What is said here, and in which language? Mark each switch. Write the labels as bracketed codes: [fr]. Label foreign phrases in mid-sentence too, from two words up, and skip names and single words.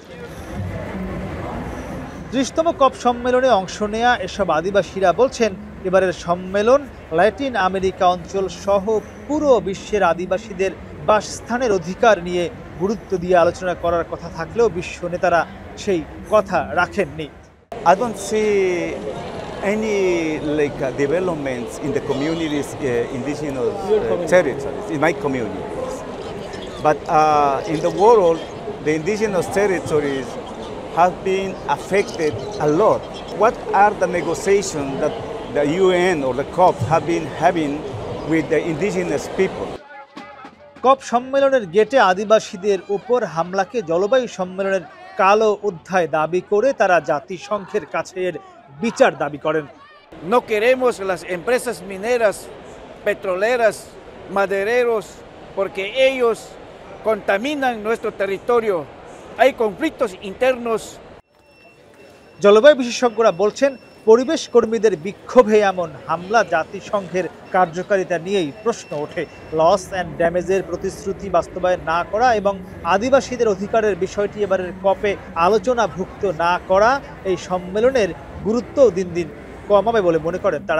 [bn] ৩০তম কপ সম্মেলনে অংশ নেয়া এসব আদিবাসীরা বলছেন, এবারের সম্মেলন ল্যাটিন আমেরিকা অঞ্চল সহ পুরো বিশ্বের আদিবাসীদের বাসস্থানের অধিকার নিয়ে গুরুত্ব দিয়ে আলোচনা করার কথা থাকলেও বিশ্ব নেতারা সেই কথা রাখেননি। [en] I don't see any developments in the communities, indigenous territories, in my communities. But in the world, the indigenous territories have been affected a lot. What are the negotiations that the UN or the COP have been having with the indigenous people? [bn] কপ সম্মেলনের গেটে আদিবাসীদের উপর হামলাকে জলবায়ু সম্মেলনের কালো অধ্যায় দাবি করে তারা জাতিসংঘের কাছে এর বিচার দাবি করেন। [es] No queremos las empresas mineras, petroleras, madereros, porque ellos contaminan nuestro territorio. Hay conflictos internos. [bn] জলবায়ু বিশেষজ্ঞরা বলছেন, পরিবেশ কর্মীদের বিক্ষোভে এমন হামলা জাতিসংঘের কার্যকারিতা নিয়েই প্রশ্ন ওঠে। [en] loss and damage [bn] প্রতিশ্রুতি বাস্তবায়ন না করা এবং আদিবাসীদের অধিকারের বিষয়টি এবারের কপে আলোচনাভুক্ত না করা এই সম্মেলনের গুরুত্ব দিন দিন কমাবে বলে মনে করেন তারা।